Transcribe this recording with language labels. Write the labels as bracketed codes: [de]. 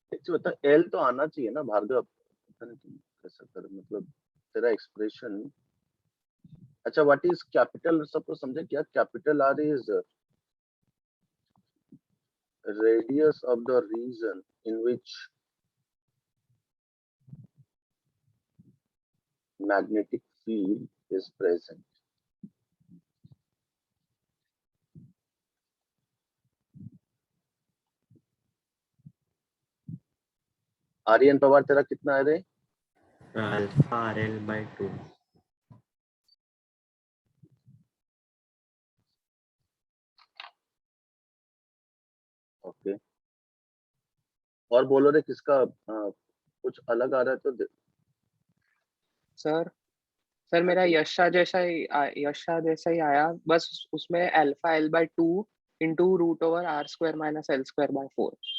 [hi] बता, L तो आना चाहिए ना भार्गव. पता नहीं तुम कैसा कर, मतलब तेरा एक्सप्रेशन. अच्छा, [en] what is capital, [hi] सबको समझे क्या? [en] Capital R is radius of the region in which magnetic field is present. [hi] Aryan Pawar तेरा कितना है रे? [en] Alpha RL by 2. [hi] ओके, और बोलो रे किसका कुछ अलग आ रहा है तो. सर मेरा यशा जैसा ही आया, बस उसमें [en] Alpha L by 2 into root over r square minus L square by 4.